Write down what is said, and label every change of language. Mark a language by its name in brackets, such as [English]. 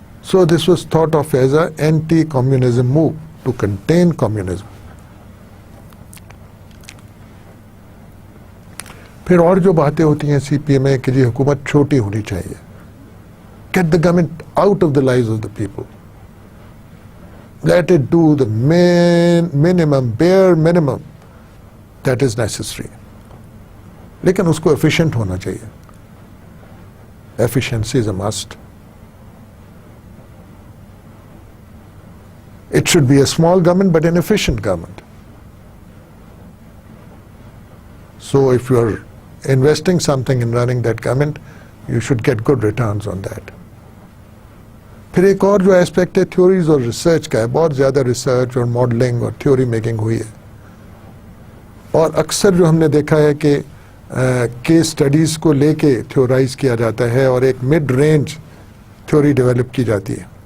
[English] So this was thought of as a anti communism move to contain communism. [Urdu] پھر اور جو باتیں ہوتی ہیں سی پی ایم میں کہ جی حکومت چھوٹی ہونی چاہیے, [English] get the government out of the lives of the people. Let it do the bare minimum that is necessary. [Urdu] لیکن اس کو efficient ہونا چاہیے. [English] Efficiency is a must. It should be a small government but an efficient government. So if you are investing something in running that government, you should get good returns on that. [Urdu] پھر ایک اور جو aspect ہے theories اور research کا ہے. بہت زیادہ ریسرچ اور ماڈلنگ اور تھیوری میکنگ ہوئی ہے, اور اکثر جو ہم نے دیکھا ہے کہ کیس اسٹڈیز کو لے کے تھیورائز کیا جاتا ہے اور ایک مڈ رینج تھیوری ڈیولپ کی جاتی ہے.